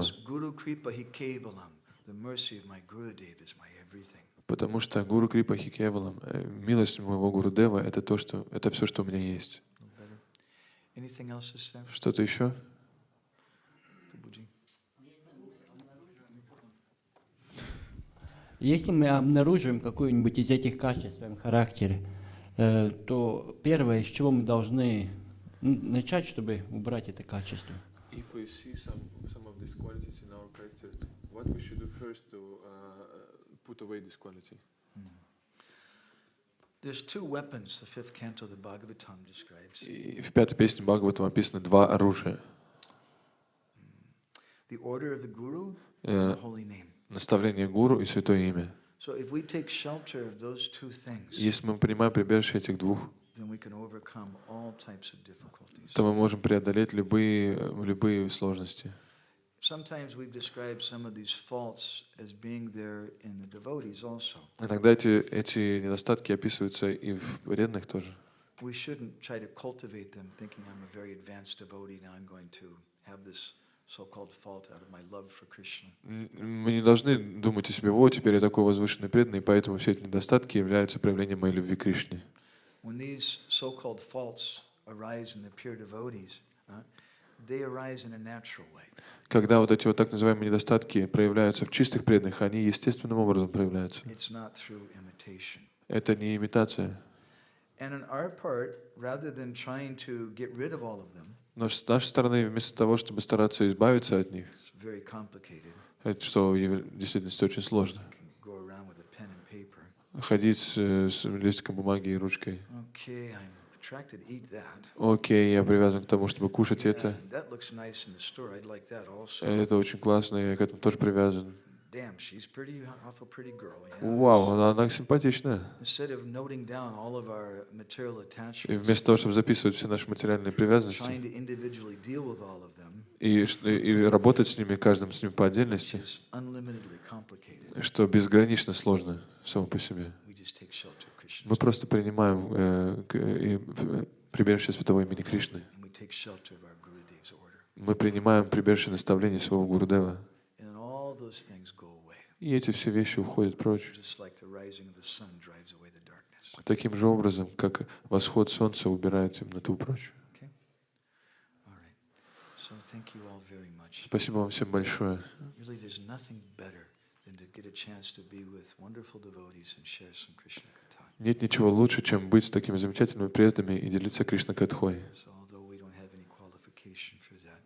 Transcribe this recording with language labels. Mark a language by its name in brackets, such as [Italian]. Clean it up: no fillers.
[English] Because Guru Kripa Hi Kevalam, the mercy of my Gurudev is my everything. [Russian] Потому что Гуру Крипа Хикевалам, милость моего Гурудева, это то, что, это все, что у меня есть. [English] Anything else to say? [Russian] Что-то еще? [English] Prabhuji? [Russian] Если мы обнаружим какое-нибудь из этих качеств в своем характере, то первое, с чего мы должны начать, чтобы убрать это качество? [English] If we see some of these qualities in our character, what we should do first to put away this quality? There's two weapons the fifth canto of the Bhagavatam describes. [Russian] И в пятой песне Бхагаватам описано два оружия. [English] The order of the Guru and the holy name. [Russian] Наставление Гуру и Святое Имя. [English] So if we take shelter of those two things, [Russian] Если мы принимаем прибежище этих двух, [English] then we can overcome all types of difficulties. [Russian] то мы можем преодолеть любые сложности. [English] Sometimes we've described some of these faults as being there in the devotees also. [Russian] Иногда эти недостатки описываются и в преданных тоже. [English] we shouldn't try to cultivate them, thinking I'm a very advanced devotee. Now I'm going to have this so-called fault out of my love for Krishna. [Russian] Мы не должны думать о себе, вот теперь я такой возвышенный преданный, поэтому все эти недостатки являются проявлением моей любви к Кришне. [English] When these so-called faults arise in the pure devotees, they arise in a natural way. [Russian] Когда вот эти вот так называемые недостатки проявляются в чистых преданных, они естественным образом проявляются. [English] It's not through imitation. [Russian] Это не имитация. [English] And on our part, rather than trying to get rid of all of them, [Russian] Но с нашей стороны, вместо того, чтобы стараться избавиться от них, [English] it's very complicated. [Russian] это что в действительности очень сложно. [English] Go around with a pen and paper. [Russian] Ходить с листиком бумаги и ручкой. [English] Okay, I'm attracted to eat that. [Russian] Окей, я привязан к тому, чтобы кушать это. [English] That looks nice in the store. I'd like that also. [Russian] Это очень классно, я к этому тоже привязан. [English] Damn, she's pretty, awful pretty girl. Yeah. [Russian] Вау, она симпатичная. [English] Instead of noting down all of our material [Russian] И [English] attachments, [Russian] вместо того, чтобы записывать все наши материальные [English] trying [Russian] привязанности [English] to individually deal with all of them, [Russian] и работать с ними, каждым с ним по [English] which [Russian] отдельности, [English] is unlimitedly complicated, [Russian] что безгранично сложно само по себе. [English] we just take shelter of Krishna. [Russian] Мы просто принимаем прибежище святого имени Кришны. [English] And we take shelter of our Gurudev's order. [Russian] Мы принимаем прибежище наставлений своего Гурудева. [English] And all those things go away. [Russian] И эти все вещи уходят прочь. [English] Just like the rising of the sun drives away the darkness. [Russian] Таким же образом, как восход солнца убирает темноту прочь. [English] Okay? All right. So thank you all very much. [Russian] Спасибо вам всем большое. [English] Really, there's nothing better than to get a chance to be with wonderful devotees and share some Krishna Katha. [Russian] Нет ничего лучше, чем быть с такими замечательными преданными и делиться Кришна Катхой. [English] So although we don't have any qualification for that,